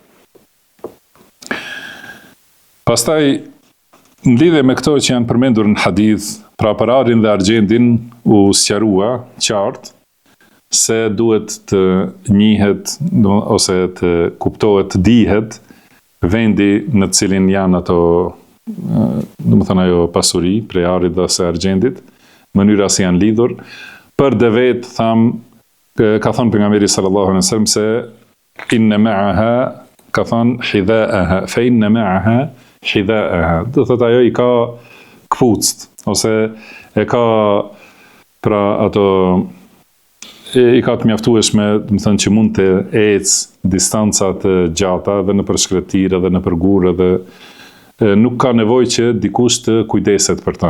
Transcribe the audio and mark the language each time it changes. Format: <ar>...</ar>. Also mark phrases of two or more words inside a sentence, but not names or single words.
<sq>Pastaj, në lidhje me këto që janë përmendur në hadith, pra pararin dhe argjendin u sqarua qartë se duhet të njihet ose të kuptohet, të dihet vendi në të cilin janë ato, domethënë ajo pasuri, prej arit dhe ose argjendit, mënyra si janë lidhur. Për devet ka thënë pejgamberi</sq> <ar>صلى الله عليه وسلم</ar> <sq>se</sq> <ar>إن معها,</ar> <sq>ka thënë hidha'aha,</sq> <ar>فإن معها حذاءها.</ar> <sq>Do thotë ajo i ka kpucët ose e ka pra ato i ka të mjaftueshme, do të thënë që mund të ecë distanca të gjata edhe në përshkretire, edhe në përgurë, edhe nuk ka nevojë që dikush të kujdeset për ta.</sq>